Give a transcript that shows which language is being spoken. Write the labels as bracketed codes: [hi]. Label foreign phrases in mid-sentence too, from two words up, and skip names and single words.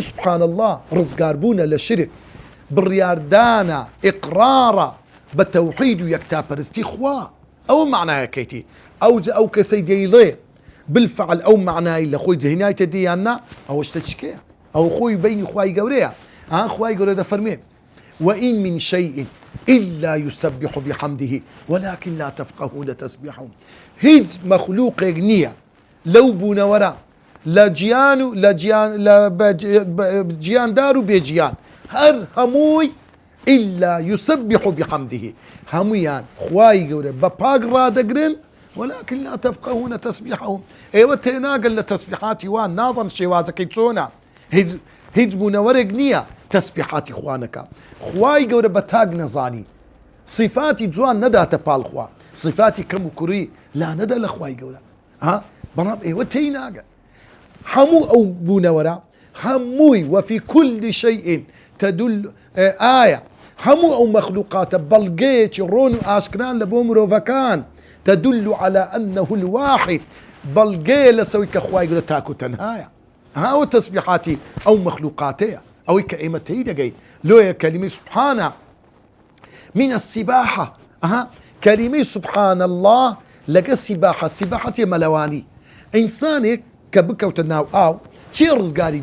[ar] سوبحان الله [ckb] ڕزگاربوونە لە شرک بڕیاردانە ئیقرارە بە تەوحید و یەکتاپەرستی خوا ئەو معنایەکەیتی ئەو کەسەی دەیڵێ بالفعل ئەو معنای لە خۆی جەهێنایتە دییاننا ئەوەشتە چکەیە ئەو خۆی بینی خوای گەورەیە خوای گەورە دەفەرمێ [ar] وإن من شيء إلا يسبح بحمده ولكن لا تفقهون تسبيحهم [ckb] هیچ مەخلووقێک نییە لەو بوونەوەرە لە گیان و لە گیاندار و بێجیان هەر هەمووی [ar] إلا يسبح بحمده [ckb] هەمویان خوای گەورە بە پاک ڕادەگرن [ar] ولكن لا تفقهون تسبيحهم [ckb] ئێوە تێناگەن لە تەسبیحاتی وان نازان شێوازەکەی چۆنە هیچ بوونەوەرێک نییە تەسبیحاتی خوانەکە خوای گەورە بە تاک نەزانی صفاتی جوان نەداتە پاڵخوا صفاتی کەم و کوڕی لا نەدا لە خوای گەورە بەڵام ئێوە تێناگەن هەموو ئەو بوونەوەرە هەمووی وفي [ar] كل شيء تدل [ckb] ئایا هەموو ئەو مەخلوقاتە بەڵگەیەکی ڕۆن و ئاشکران لە بۆ مرۆڤەکان [ar] تدل على أنه الواحد [ckb] بەڵگەیە لەسەوەی کە خوای گەورە تاک و تەنهایە ئەو تەسبیحاتی ئەو مەخلوقاتەیە ئەوەی کە ئێمە تێی دەگەین لۆیە کەلیمەی سوبحانە [ar] من السباحة [ckb] کەلیمەی [ar] سوبحان الله [ckb] لەگە سیباحەتی مەلەوانی ئینسانێک کە بکەوتە ناو ئاو چێ ڕزگاری